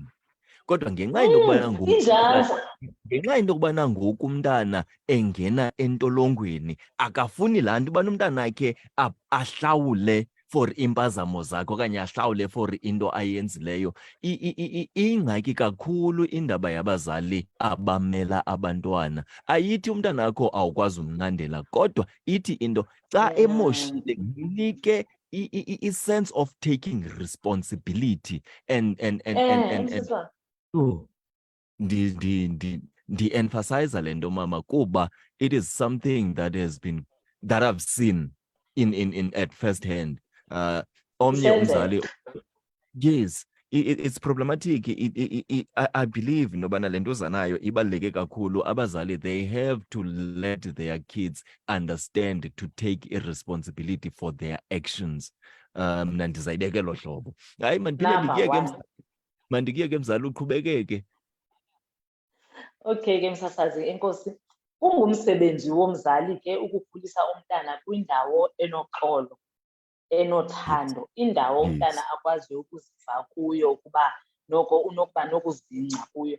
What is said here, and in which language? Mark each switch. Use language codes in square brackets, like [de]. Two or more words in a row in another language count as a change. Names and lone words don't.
[xh] Kodwa ngenxa into yokubana ngoku umntana engena entolongweni, akafuni laa nto ubana umntana akhe ahlawule for impazamo zakhe okanye ahlawule for into ayenzileyo. Ingxaki kakhulu indaba yabazali abamela abantwana. Ayithi umntana akho awukwazi umnqandela, kodwa ithi into xa emoshile mnike i- [en] sense of taking responsibility and [xh] ndi-emphasize le nto mama kuba [en] it is something that I've seen in at first hand. [xh] Omnye umzali, [en] yes, it's problematic. I believe [xh] nobana le nto zanayo ibaluleke kakhulu. Abazali, [en] they have to let their kids understand to take responsibility for their actions. [xh] Mna ndizayibeka elo hlobo. Hayi mandikiye ke mzali uqhubekeke. Okay ke msasazi, enkosi. Kungumsebenzi womzali ke ukukhulisa umntana kwindawo enoxolo, enothando, indawo umntana akwaziyo ukuziva kuyo ukuba noko unokuba nokuzingca kuyo.